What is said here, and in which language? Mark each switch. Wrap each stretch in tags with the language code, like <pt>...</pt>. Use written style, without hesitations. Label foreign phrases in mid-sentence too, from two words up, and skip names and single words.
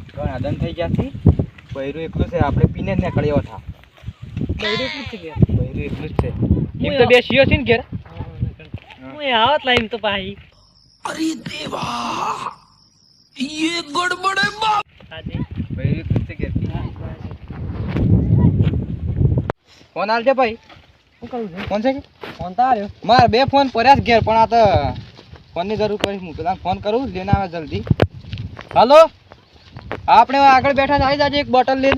<gu>નાદન થઈ ગયા છે બૈરું એકલું છે આપણે પીને જ નીકળ્યો હતા બૈરું એટલું જ છે ઘેર બૈરું એકલું જ છે એમ તો બે શિયો છે ને ઘેર હું આવત લાઈમ તો ભાઈ</gu> <hi>अरे देवा ये गड़बड़ है बाप</hi> <gu>હાજી બૈરું એકલું જ છે ઘેર ફોન આલજે ભાઈ શું કરું છે ફોન છે કે ફોન તો આવ્યો માર બે ફોન પડ્યા છે ઘેર પણ આ તો ફોનની જરૂર પડી હું પેલા ફોન કરું લઈને આવે જલ્દી હાલો આપણે આગળ બેઠા છે આવી જાજે એક બોટલ લઈને</gu>